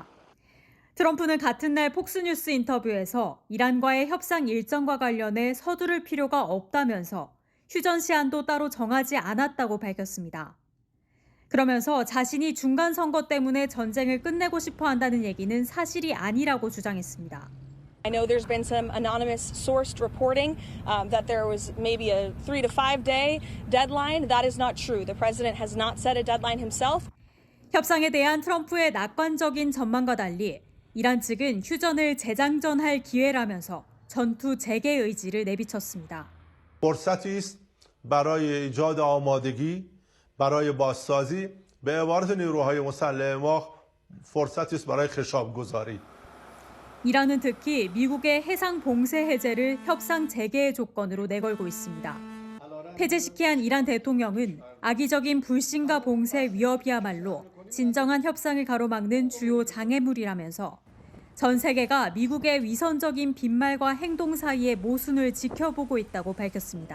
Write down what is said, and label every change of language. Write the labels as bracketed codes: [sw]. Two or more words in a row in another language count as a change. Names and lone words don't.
[ko] 트럼프는 같은 날 폭스뉴스 인터뷰에서 이란과의 협상 일정과 관련해 서두를 필요가 없다면서 휴전 시한도 따로 정하지 않았다고 밝혔습니다. 그러면서 자신이 중간 선거 때문에 전쟁을 끝내고 싶어 한다는 얘기는 사실이 아니라고 주장했습니다. [en] I know there's been some anonymous sourced reporting that there was maybe a 3 to 5 day deadline. That is not true. The president has not set a deadline himself. [ko] 협상에 대한 트럼프의 낙관적인 전망과 달리 이란 측은 휴전을 재장전할 기회라면서 전투 재개 의지를 내비쳤습니다. [fa] فرصتی است برای ایجاد آمادگی برای بازسازی به عبارت نیروهای مسلح ما فرصتی است برای خشابگذاری. [ko] 이란은 특히 미국의 해상 봉쇄 해제를 협상 재개의 조건으로 내걸고 있습니다. 폐지시키한 이란 대통령은 악의적인 불신과 봉쇄 위협이야말로 진정한 협상을 가로막는 주요 장애물이라면서 전 세계가 미국의 위선적인 빈말과 행동 사이의 모순을 지켜보고 있다고 밝혔습니다.